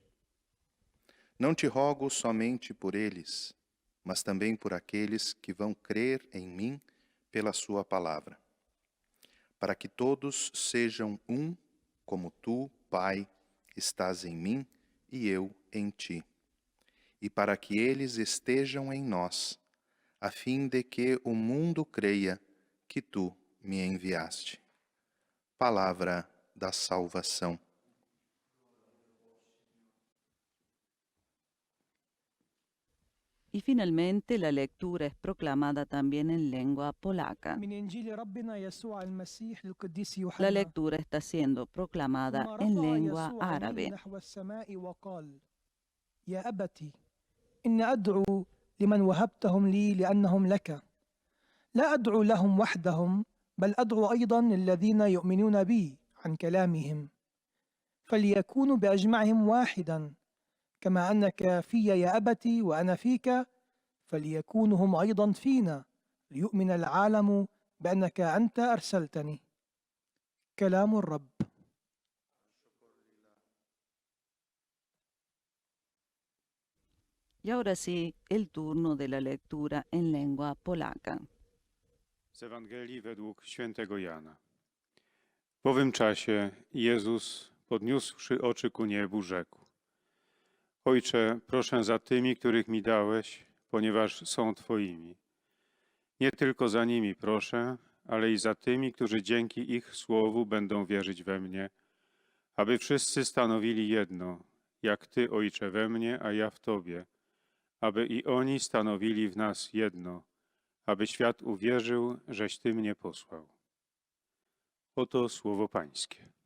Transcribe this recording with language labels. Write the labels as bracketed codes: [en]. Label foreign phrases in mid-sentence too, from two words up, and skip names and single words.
[pt] Não te rogo somente por eles, mas também por aqueles que vão crer em mim pela sua palavra, para que todos sejam um, como tu, Pai, estás em mim e eu em ti, e para que eles estejam em nós, a fim de que o mundo creia que tu me enviaste. Palavra da salvação. [es] Y finalmente la lectura es proclamada también en lengua polaca. [ar] من إنجيل ربنا يسوع المسيح للقديس [es] La [ar] يوحنا. [es] lectura está siendo proclamada [ar] ثم [es] en [ar] رفع [es] lengua [ar] يسوع عينيه [es] árabe. [ar] نحو السماء وقال: يا أبتي إن أدعو لمن وهبتهم لي لأنهم لك، لا أدعو لهم وحدهم، بل أدعو أيضا الذين يؤمنون بي عن كلامهم، فليكونوا بأجمعهم واحدا، كما أنك في يا أبتي وأنا فيك، فليكونوا هم أيضا فينا، ليؤمن العالم بأنك أنت أرسلتني. كلام الرب. [es] Y ahora sí, el turno de la lectura en lengua polaca. [pl] Z Ewangelii według świętego Jana. W owym czasie Jezus, podniósłszy oczy ku niebu, rzekł: Ojcze, proszę za tymi, których mi dałeś, ponieważ są Twoimi. Nie tylko za nimi proszę, ale i za tymi, którzy dzięki ich słowu będą wierzyć we mnie, aby wszyscy stanowili jedno, jak Ty, Ojcze, we mnie, a ja w Tobie, aby i oni stanowili w nas jedno, aby świat uwierzył, żeś Ty mnie posłał. Oto słowo Pańskie.